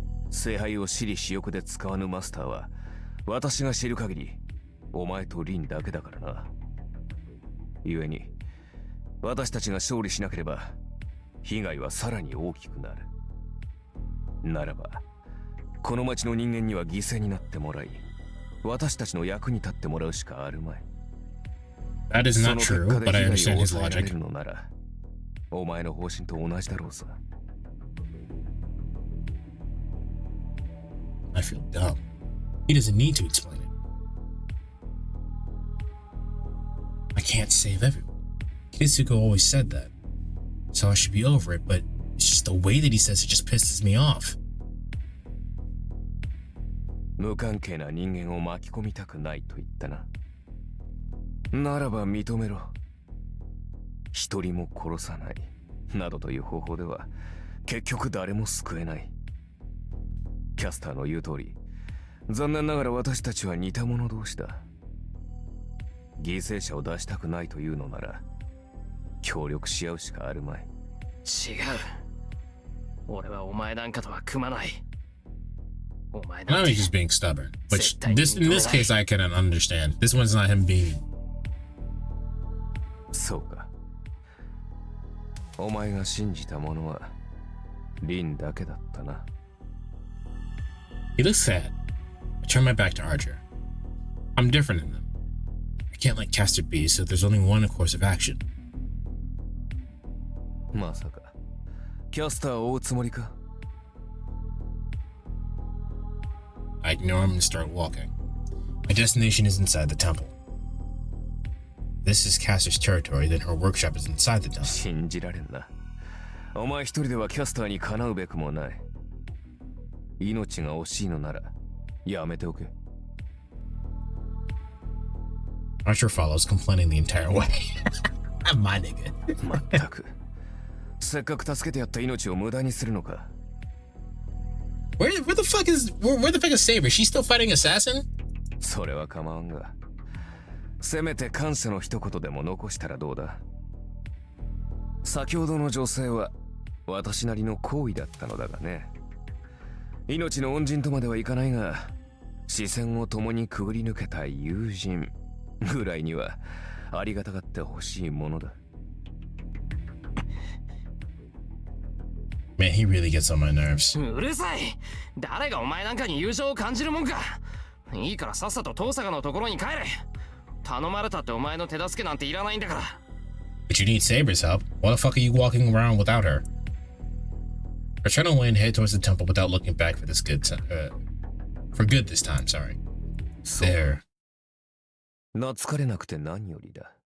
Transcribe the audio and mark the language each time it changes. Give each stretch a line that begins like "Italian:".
Japanese: 聖杯を私利私欲で使わぬマスターは、私が知る限り、お前とリンだけだからな。故に、私たちが勝利しなければ、被害はさらに大きくなる。ならば、この町の人間には犠牲になってもらい、私たちの役に立ってもらうしかあるまい。
English: That is not true, but I understand his logic.
Japanese: のなら、お前の方針と同じだろうさ。
English: I feel dumb. He doesn't need to explain it. I can't save everyone. Kizuko always said that. So I should be over it, but it's just the way that he says it just pisses me off.
Japanese: 無関係な人間を巻き込みたくないと言ったな。ならば認めろ。一人も殺さない。などという方法では、結局誰も救えない。キャスターの言う通り、残念ながら私たちは似た者同士だ。犠牲者を出したくないというのなら、協力し合うしかあるまい。違う。俺はお前なんかとは組まない。お前
English: Now
Japanese: なんて
English: he's just being stubborn. Which in this case I can understand. This one's not him being.
Japanese: そうか。お前が信じたものは、リンだけだったな。
English: He looks sad. I turn my back to Archer. I'm different than them. I can't let Caster be, so there's only one course of action.
Japanese: まさか、キャスターを追うつもりか？
English: I ignore him and start walking. My destination is inside the temple. This is Caster's territory, then her workshop is inside the temple.
Japanese: 信じられんな。お前一人ではキャスターにかなうべくもない。命が惜しいのなら、やめておけ。
English: Archer follows, complaining the entire way. My nigga.
Japanese: まったく。せっかく助けてやった命を無駄にするのか。
English: Where the fuck is Saber? She's still fighting assassin?
Japanese: それは構わんが。せめて感謝の一言でも残したらどうだ。先ほどの女性は私なりの行為だったのだがね。命の恩人とまではいかないが、視線を共にくぐり抜けた友人ぐらいにはありがたがってほしいものだ。
English: Man, he really gets on my nerves.
Japanese: うるさい。誰がお前なんかに友情を感じるもんか。いいからさっさと遠坂のところに帰れ。頼まれたってお前の手助けなんていらないんだから。
English: But you need Saber's help. Why the fuck are you walking around without her? I turn away and head towards the temple without looking back for for good this time, sorry. There.
Japanese: 懐かれなくて何よりだ。